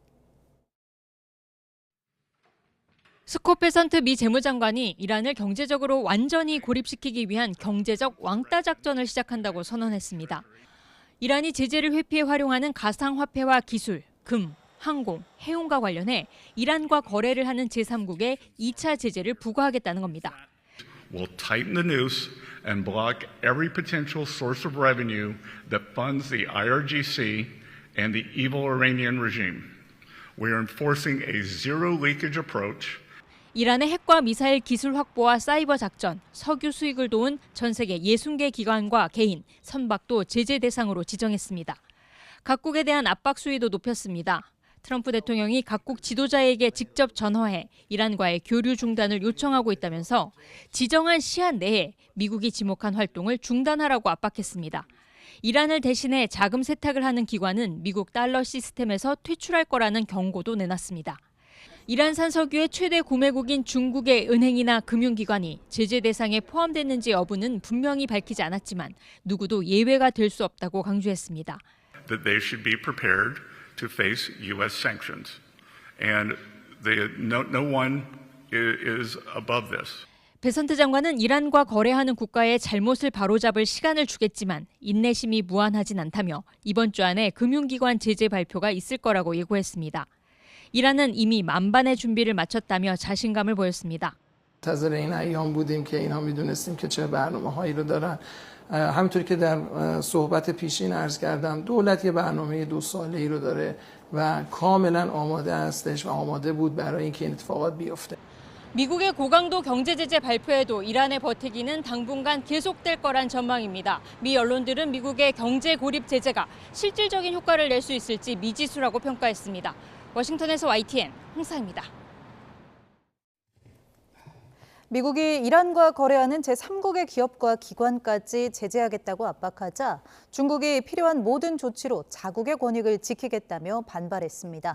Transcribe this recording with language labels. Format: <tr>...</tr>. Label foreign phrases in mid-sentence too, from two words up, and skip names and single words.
<ko>스콧 베선트 미 재무장관이 이란을 경제적으로 완전히 고립시키기 위한 경제적 왕따 작전을 시작한다고 선언했습니다. 이란이 제재를 회피해 활용하는 가상화폐와 기술, 금, 항공, 해운과 관련해 이란과 거래를 하는 제3국에 2차 제재를 부과하겠다는 겁니다.</ko> <en>We'll tighten the noose and block every potential source of revenue that funds the IRGC and the evil Iranian regime. We are enforcing a zero leakage approach.</en> <ko>이란의 핵과 미사일 기술 확보와 사이버 작전, 석유 수익을 도운 전 세계 60개 기관과 개인, 선박도 제재 대상으로 지정했습니다. 각국에 대한 압박 수위도 높였습니다. 트럼프 대통령이 각국 지도자에게 직접 전화해 이란과의 교류 중단을 요청하고 있다면서 지정한 시한 내에 미국이 지목한 활동을 중단하라고 압박했습니다. 이란을 대신해 자금 세탁을 하는 기관은 미국 달러 시스템에서 퇴출할 거라는 경고도 내놨습니다. 이란산 석유의 최대 구매국인 중국의 은행이나 금융기관이 제재 대상에 포함됐는지 여부는 분명히 밝히지 않았지만 누구도 예외가 될 수 없다고 강조했습니다.</ko> <en>That they should be prepared to face U.S. sanctions, and no one is above this.</en> <ko>베선트 장관은 이란과 거래하는 국가의 잘못을 바로잡을 시간을 주겠지만 인내심이 무한하진 않다며 이번 주 안에 금융기관 제재 발표가 있을 거라고 예고했습니다. 이란은 이미 만반의 준비를 마쳤다며 자신감을 보였습니다.</ko> <fa>منتظر این ایام بودیم که اینها میدونستیم که چه برنامه‌هایی رو دارن. همونطوری که در صحبت پیشین عرض کردم دولت یه برنامه 2 ساله‌ای رو داره و کاملا آماده هستش و آماده بود برای اینکه این اتفاقات بیفته.</fa> <ko>미국의 고강도 경제 제재 발표에도 이란의 버티기는 당분간 계속될 거란 전망입니다. 미 언론들은 미국의 경제 고립 제재가 실질적인 효과를 낼 수 있을지 미지수라고 평가했습니다. 워싱턴에서 YTN 홍사입니다. 미국이 이란과 거래하는 제3국의 기업과 기관까지 제재하겠다고 압박하자 중국이 필요한 모든 조치로 자국의 권익을 지키겠다며 반발했습니다.</ko>